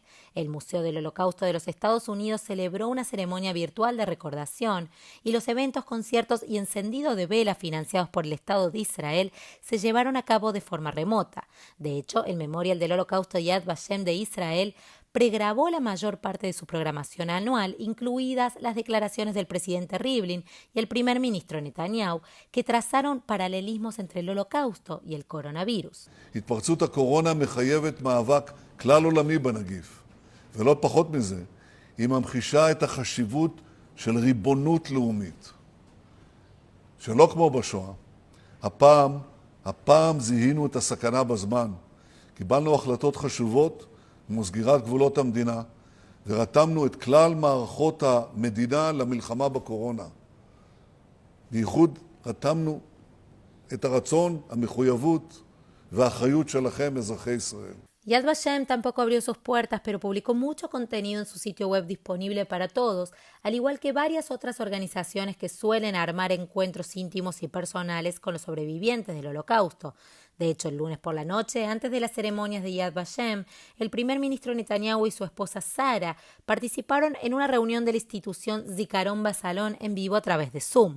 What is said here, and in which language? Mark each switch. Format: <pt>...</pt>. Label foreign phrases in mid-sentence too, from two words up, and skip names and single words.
<es>El Museo del Holocausto de los Estados Unidos celebró una ceremonia virtual de recordación y los eventos, conciertos y encendido de velas financiados por el Estado de Israel se llevaron a cabo de forma remota. De hecho, el Memorial del Holocausto Yad Vashem de Israel pregrabó la mayor parte de su programación anual, incluidas las declaraciones del presidente Rivlin y el primer ministro Netanyahu, que trazaron paralelismos entre el Holocausto y el coronavirus.</es> <he>התפרצות הקורונה מחייבת מאבק כלל עולמי בנגיף, ולא פחות מזה, היא ממחישה את החשיבות של ריבונות לאומית. שלא כמו בשואה, הפעם זיהינו את הסכנה בזמן. קיבלנו החלטות חשובות כמו סגירת גבולות המדינה, ורתמנו את כלל מערכות המדינה למלחמה בקורונה. בייחוד רתמנו את הרצון, המחויבות והאחריות שלכם, אזרחי ישראל.</he> <es>Yad Vashem tampoco abrió sus puertas, pero publicó mucho contenido en su sitio web disponible para todos, al igual que varias otras organizaciones que suelen armar encuentros íntimos y personales con los sobrevivientes del Holocausto. De hecho, el lunes por la noche, antes de las ceremonias de Yad Vashem, el primer ministro Netanyahu y su esposa Sara participaron en una reunión de la institución Zikaron Basalón en vivo a través de Zoom.</es>